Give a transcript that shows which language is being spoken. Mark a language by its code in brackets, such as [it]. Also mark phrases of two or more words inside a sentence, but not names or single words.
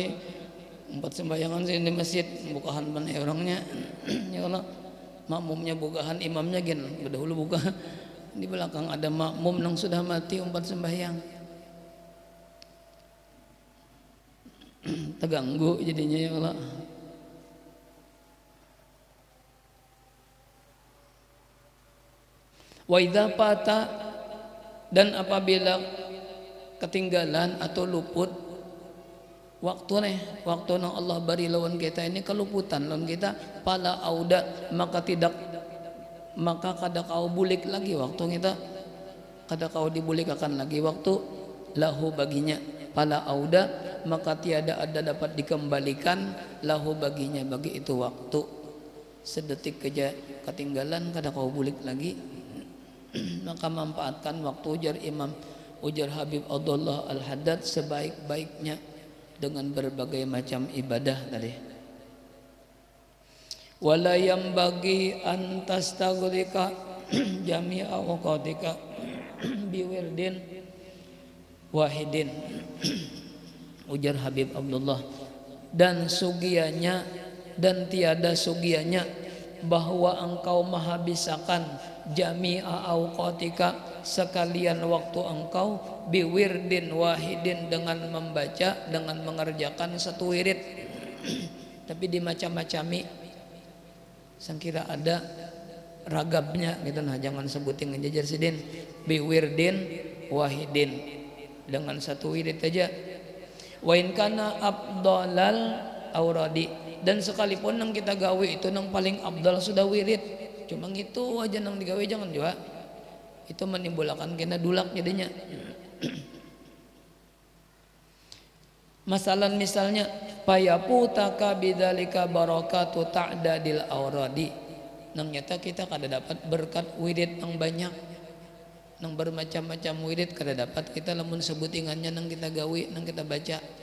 [bjn] Empat sembayangan sini di masjid bukahan mana orangnya. Ya Allah, makmumnya bukahan, imamnya gen berdahulu buka. Di belakang ada makmum yang sudah mati empat sembahyang. Terganggu jadinya ya Allah. [ar] وإذا فات, [bjn] dan apabila ketinggalan atau luput waktu nang Allah beri lawan kita ini keluputan lawan kita, [ar] فلا عود, [bjn] maka kada kau bulik lagi waktu kita, kada kau dibulikakan lagi waktu, lahu baginya, [ar] فلا عود, [bjn] maka tiada ada dapat dikembalikan, lahu baginya, bagi itu waktu. Sedetik keja ketinggalan kada kau bulik lagi. Maka manfaatkan waktu, ujar Habib Abdullah Al-Haddad, sebaik-baiknya dengan berbagai macam ibadah tadi. [ar] ولا ينبغي أن تستغرق جميع أوقاتك بورد واحد. [bjn] Ujar Habib Abdullah, dan sugianya dan tiada sugianya bahwa engkau menghabiskan [ar] جميع أوقاتك, [bjn] sekalian waktu engkau, [ar] بورد واحد, [bjn] dengan membaca, dengan mengerjakan satu wirid. Tapi dimacam-macami, sangkira ada ragabnya gitu nah, jangan sebutin ngejajar sidin. [ar] بورد واحد, [bjn] dengan satu wirid aja. [ar] وإن كان أفضل الأوراد, [bjn] dan sekalipun nang kita gawe itu nang paling abdal sudah wirid, cuma itu aja nang digawe, jangan juga itu menimbulkan kena dulak jadinya. Masalan misalnya [ar] فيفوتك بذلك بركة تعداد الأوراد, [bjn] nang nyata kita kada dapat berkat wirid nang banyak, nang bermacam-macam wirid kada dapat kita lamun sebutingannya nang kita gawe, nang kita baca.